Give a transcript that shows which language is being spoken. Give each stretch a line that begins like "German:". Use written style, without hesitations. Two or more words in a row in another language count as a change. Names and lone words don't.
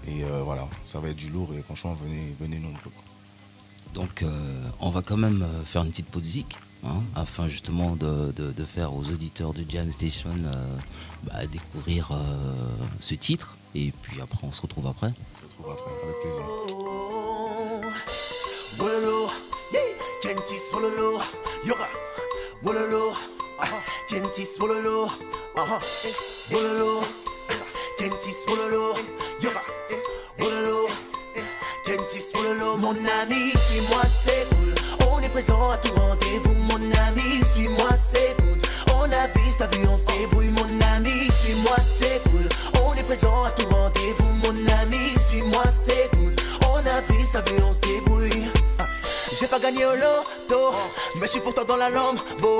French: Et voilà, ça va être du lourd et franchement, venez nombreux. Donc on va quand même faire une petite pause musique. Afin justement de faire aux auditeurs de Jam Station découvrir ce titre, et puis après on se retrouve après. On se retrouve après, avec plaisir. Wololo, Kenti Swololo, Yoga, Wololo, Kenti Swololo, Wololo, Kenti Swololo, Yoga, Wololo, Kenti Swololo. Mon ami, suis-moi, c'est cool. On est présent à tout rendez-vous, mon ami, suis-moi, c'est good. On avise, t'as vu, on se débrouille, mon ami, suis-moi, c'est cool. On est présent à tout rendez-vous, mon ami, suis-moi, c'est good. On avise, t'as vu, on se débrouille. J'ai pas gagné au loto, mais je suis pourtant dans la lambe, beau.